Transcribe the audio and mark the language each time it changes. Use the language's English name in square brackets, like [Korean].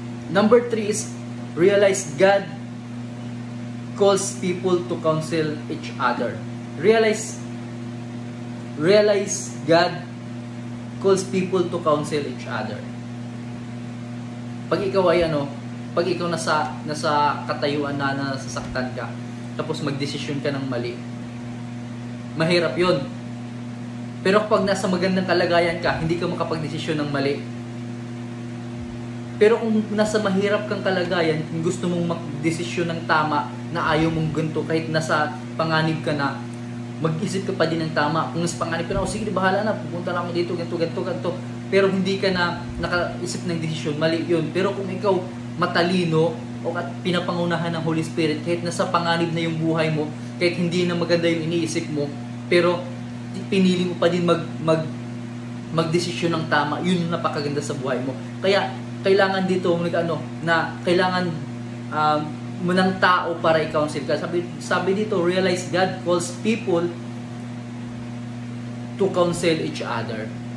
[English] Number 3 is realize God calls people to counsel each other. Realize God calls people to counsel each other. [Filipino] Pag ikaw ay pag ikaw nasa katayuan na nasasaktan ka, tapos magdesisyon ka ng mali, mahirap 'yon. Pero pag nasa magandang kalagayan ka, hindi ka makapagdesisyon ng mali. Pero kung nasa mahirap kang kalagayan, kung gusto mong magdesisyon ng tama na ayaw mong ganito, kahit nasa panganib ka na, mag-isip ka pa din ng tama. Kung nasa panganib ka na, sige, bahala na, pupunta lang ako dito, ganito. Pero hindi ka na nakaisip ng desisyon, mali yun. Pero kung ikaw matalino o at pinapangunahan ng Holy Spirit, kahit nasa panganib na yung buhay mo, kahit hindi na maganda yung iniisip mo, pero pinili mo pa din magdesisyon ng tama, yun yung napakaganda sa buhay mo. Kaya kailangan dito na kailangan mo ng tao para i-counsel ka. Sabi dito, [English] realize God calls people to counsel each other.